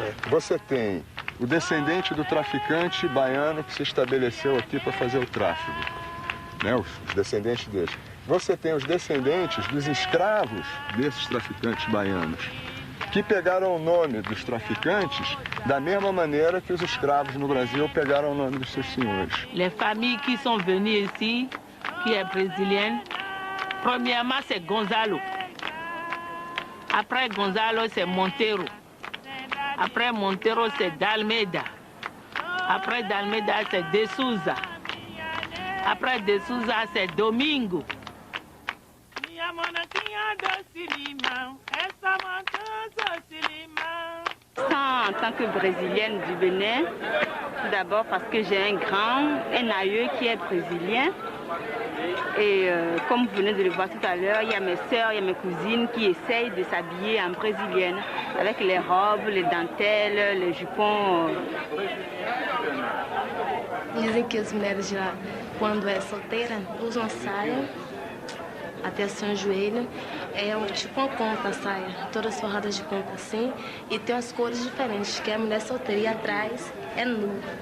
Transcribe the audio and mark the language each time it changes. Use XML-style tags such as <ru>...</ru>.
<pt>Você tem o descendente do traficante baiano que se estabeleceu aqui para fazer o tráfico, né? Os descendentes deles. Você tem os descendentes dos escravos desses traficantes baianos, que pegaram o nome dos traficantes da mesma maneira que os escravos no Brasil pegaram o nome dos seus senhores.</pt> <fr>Les familles qui sont venues ici, qui est brésilienne, premièrement c'est Gonzalo. Après Gonzalo c'est Monteiro. Après Monteiro c'est D'Almeida. Après D'Almeida c'est De Souza. Après De Souza c'est Domingo. En tant que brésilienne du Bénin, tout d'abord parce que j'ai un aïeux qui est brésilien. Et comme vous venez de le voir tout à l'heure, il y a mes sœurs, il y a mes cousines qui essayent de s'habiller en brésilienne, avec les robes, les dentelles, les jupons.</fr> <pt>Dizem que as mulheres de lá, quando é solteira, usam saia até assim o joelho. É tipo uma conta a saia, todas forradas de conta assim. E tem umas cores diferentes, que é a mulher solteira e atrás é nu.</pt>